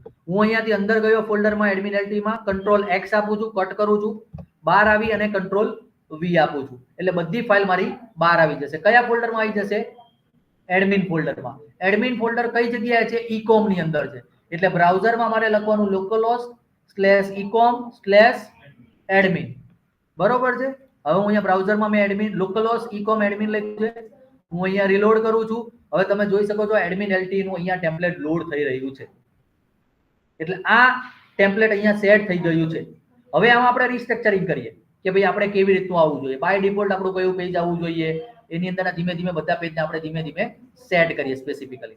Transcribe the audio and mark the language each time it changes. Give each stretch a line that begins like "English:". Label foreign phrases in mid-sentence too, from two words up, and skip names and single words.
Gujarati: હું અહીંયાથી અંદર ગયો ફોલ્ડરમાં, એડમિન એલટીમાં,
English: Control X
Gujarati: આપું છું, કટ કરું છું, બહાર આવી અને
English: Control V
Gujarati: આપું છું. એટલે બધી ફાઇલ મારી બહાર આવી જશે. કયા ફોલ્ડરમાં આવી જશે? એડમિન ફોલ્ડરમાં. એડમિન ફોલ્ડર કઈ જગ્યાએ છે? ઈ-કોમ ની અંદર છે. એટલે બ્રાઉઝરમાં મારે લખવાનું localhost/ecom/admin. બરોબર છે. હવે હું અહીંયા બ્રાઉઝરમાં મેં એડમિન localhost ecom admin લખ્યું છે. હું અહીંયા રીલોડ કરું છું. હવે તમે જોઈ શકો છો એડમિન એલટી નું અહીંયા ટેમ્પલેટ લોડ થઈ રહ્યું છે. એટલે આ ટેમ્પલેટ અહીંયા સેટ થઈ ગયું છે. હવે આમાં આપણે રીસ્ટ્રક્ચરિંગ કરીએ કે ભાઈ આપણે કેવી રીતનું આવવું જોઈએ.
English: by default
Gujarati: આપણું કયું પેજ આવવું જોઈએ, એની અંદર ધીમે ધીમે બધા પેજને આપણે ધીમે ધીમે સેટ કરીએ સ્પેસિફિકલી.